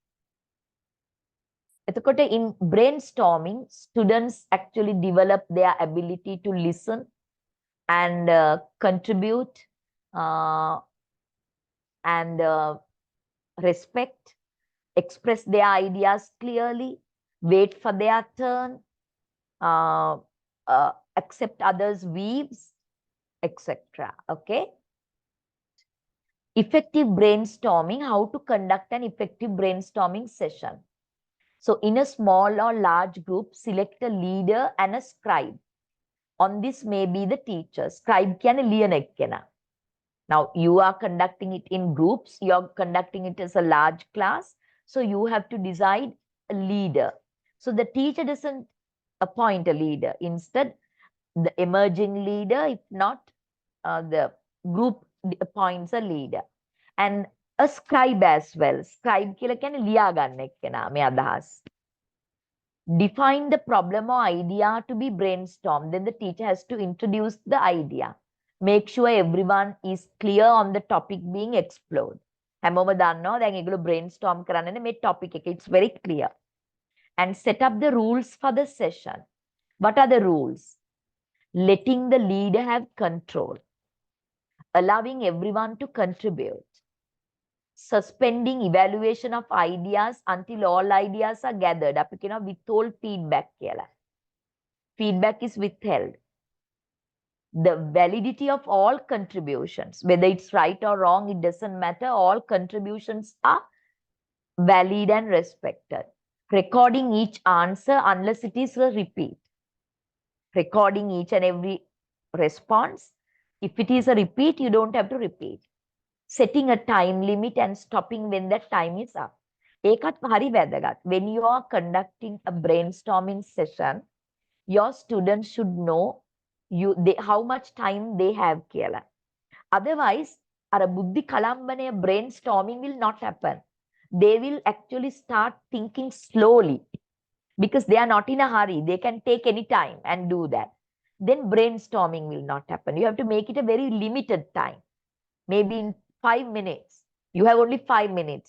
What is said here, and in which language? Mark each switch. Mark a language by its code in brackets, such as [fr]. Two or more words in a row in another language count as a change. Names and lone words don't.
[en] In brainstorming, students actually develop their ability to listen and contribute and respect, express their ideas clearly, wait for their turn, accept others' views, etc. Okay. Effective brainstorming, how to conduct an effective brainstorming session. So in a small or large group, select a leader and a scribe. On this may be the teacher. [si] Scribe කියන්නේ ලියන එක්කෙනා. [en] Now you are conducting it in groups, you are conducting it as a large class. So you have to decide a leader. So the teacher doesn't appoint a leader. Instead, the emerging leader, if not, the group appoints a leader. And a scribe as well. [si] Scribe කියලා කියන්නේ ලියා ගන්න එක්කෙනා මේ අදහස්. [en] Define the problem or idea to be brainstormed. Then the teacher has to introduce the idea. Make sure everyone is clear on the topic being explored. [si] හැමෝම දන්නවා දැන් ඒගොල්ලෝ brainstorm කරන්නේ මේ topic එක. [en] It's very clear. And set up the rules for the session. What are the rules? Letting the leader have control. Allowing everyone to contribute. Suspending evaluation of ideas until all ideas are gathered. [si] අපි කියනවා withhold feedback [en] කියලා. Feedback is withheld. The validity of all contributions, whether it's right or wrong, it doesn't matter. All contributions are valid and respected. Recording each answer unless it is a repeat. Recording each and every response. If it is a repeat, you don't have to repeat. Setting a time limit and stopping when that time is up. [si] ඒකත් හරි වැදගත්. [en] When you are conducting a brainstorming session, your students should know how much time they have කියලා. Otherwise, [si] අර බුද්ධි කලම්බනය [en] brainstorming will not happen. They will actually start thinking slowly because they are not in a hurry. They can take any time and do that. Then brainstorming will not happen. You have to make it a very limited time. Maybe in 5 minutes. You have only 5 minutes.